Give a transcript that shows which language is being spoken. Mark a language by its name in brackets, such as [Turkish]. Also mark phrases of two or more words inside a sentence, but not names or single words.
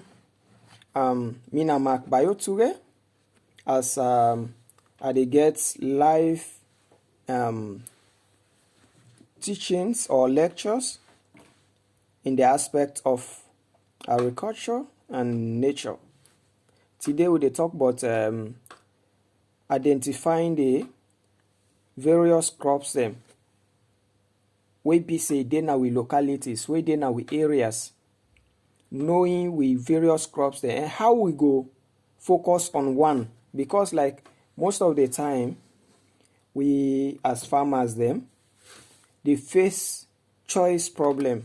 [Nigerian Pidgin] Mina Mark Bayoture as I dey get live teachings or lectures in the aspect of agriculture and nature today we dey talk about identifying the various crops dem wey be say dey na we localities, wey dey na we areas, knowing we various crops dem and how we go focus on one, because like most of the time we as farmers dem dey face choice problem.